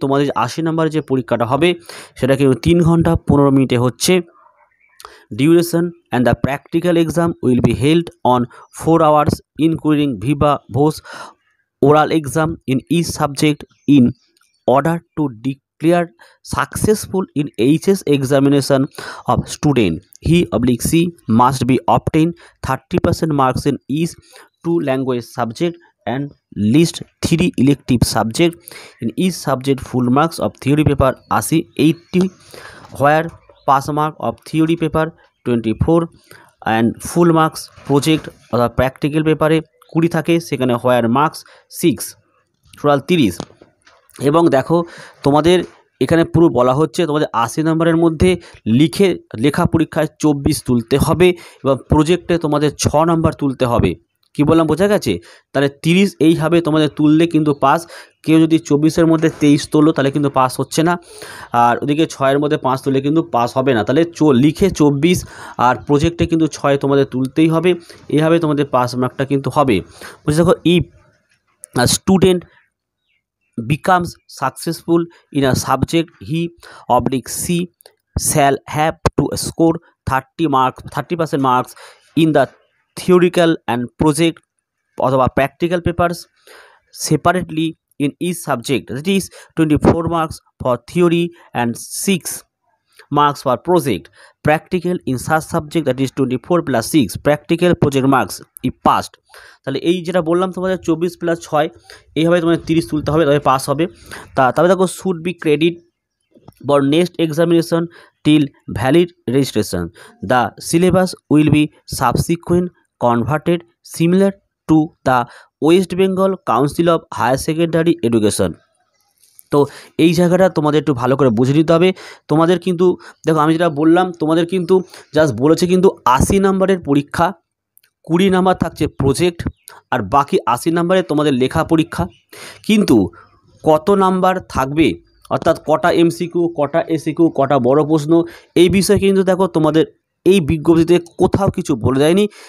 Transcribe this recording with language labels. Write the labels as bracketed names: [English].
[Bangla] তোমাদের 80 নম্বরের যে পরীক্ষাটা হবে সেটা কিন্তু 3 ঘন্টা 15 মিনিটে হচ্ছে [English] Duration, and the practical exam will be held on 4 hours including viva voce oral exam in each subject in order to declare successful in HS examination of student. He/she must be obtained 30% marks in each 2 language subject and list 3 elective subject. In each subject full marks of theory paper 80, where pass mark of theory paper 24 and full marks project or practical paper 20 [Bangla] থাকে, সেখানে [English] Where marks 6, total 30। [Bangla] এবং দেখো তোমাদের এখানে পুরো বলা হচ্ছে তোমাদের 80 নম্বরের মধ্যে লেখা পরীক্ষায় 24 তুলতে হবে, এবং প্রজেক্টে তোমাদের 6 নম্বর তুলতে হবে। কি বললাম বোঝা গেছে? তাহলে 30 এইভাবে তোমাদের তুললে কিন্তু পাস। কেউ যদি 24-এর মধ্যে 23 তোলো তাহলে কিন্তু পাস হচ্ছে না, আর ওদিকে 6-এর মধ্যে 5 তুললে কিন্তু পাস হবে না। তাহলে লিখে 24 আর প্রজেক্টে কিন্তু 6 তোমাদের তুলতেই হবে, এইভাবে তোমাদের পাস মার্কটা কিন্তু হবে। বুঝে দেখো, [English] if student becomes successful in a subject, he/she shall have to score 30% marks in the theoretical and project [Bangla] অথবা [English] practical papers separately in each subject, that is 24 marks for theory and 6 marks for project practical in such subject, that is 24 plus 6 practical project marks if passed। [Bangla] তাহলে এই যেটা বললাম তোমাদের 24 + 6 এইভাবে তোমাদের 30 তুলতে হবে, তবে পাস হবে। তবে দেখো [English] Should be credit for next examination till valid registration. The syllabus will be subsequent converted similar to the West Bengal Council of Higher Secondary Education। [Bangla] তো এই জায়গাটা তোমাদের একটু ভালো করে বুঝে নিতে হবে। তোমাদের কিন্তু দেখো আমি যেটা বললাম তোমাদের কিন্তু জাস্ট বলেছে কিন্তু 80 নম্বরের পরীক্ষা, 20 নাম্বার থাকছে প্রজেক্ট, আর বাকি 80 নম্বরে তোমাদের লেখা পরীক্ষা। কিন্তু কত নাম্বার থাকবে, অর্থাৎ কটা এমসিকিউ, কটা এসিকিউ, কটা বড় প্রশ্ন, এই বিষয়ে কিন্তু দেখো তোমাদের এই বিজ্ঞপ্তিতে কোথাও কিছু বলে দেয়নি।